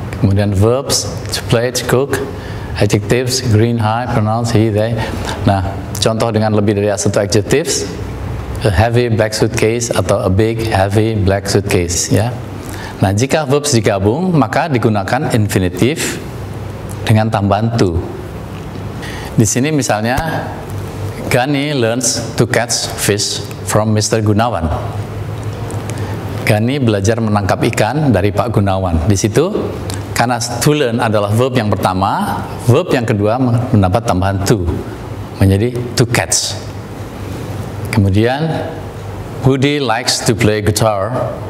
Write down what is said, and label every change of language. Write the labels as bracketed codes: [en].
[id] Kemudian [en] verbs, to play, to cook. Adjectives, green, high, pronouns, he, they. [id] Nah, contoh dengan lebih dari satu [en] adjectives, a heavy black suitcase atau a big heavy black suitcase, ya. [id] Nah, jika verbs digabung, maka digunakan infinitive dengan tambahan to. Di sini misalnya, [en] Gani learns to catch fish from Mr. Gunawan. [id] Gani belajar menangkap ikan dari Pak Gunawan. Di situ, karena to learn adalah verb yang pertama, verb yang kedua mendapat tambahan to, menjadi to catch. Kemudian, [en] Woody likes to play guitar.